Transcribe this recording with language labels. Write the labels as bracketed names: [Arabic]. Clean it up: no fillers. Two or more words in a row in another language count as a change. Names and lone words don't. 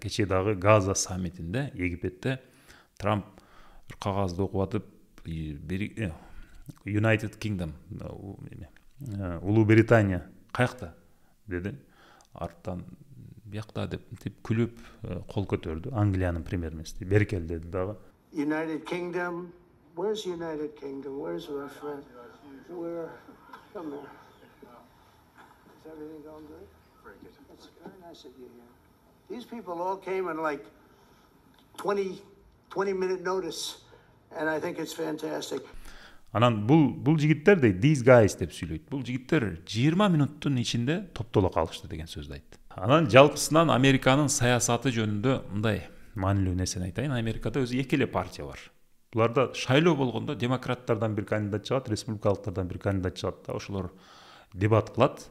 [Kyrgyz] Кече дагы Газа саммитинде Египетте Трамп бир кагазды окуп атып, United Kingdom, Улуу Британия каякта деди. Арттан биякта деп күлүп кол көтөрдү. Англиянын премьер-министри Беркел деди дагы. [English] United Kingdom. Where's United Kingdom? Where's our friend? Where? Come here. Is everything going good? Very good. It's very nice of you here. These people all came in like 20-minute notice, and I think it's fantastic. [Kyrgyz] Анан бул жигиттер дейт, [English] these guys [Kyrgyz] деп сүйлөйт. Бул жигиттер 20 минуттун ичинде топтоло калышты деген сөздү айтты. Анан жалпысынан Американын саясаты жөнүндө мындай маанилүү нерсени айтайын. Америкада өзү эки эле партия бар. Буларда шайлоо болгондо демократтардан бир кандидат чыгат, республикалыктардан бир кандидат чыгат да, ошолор дебат кылат.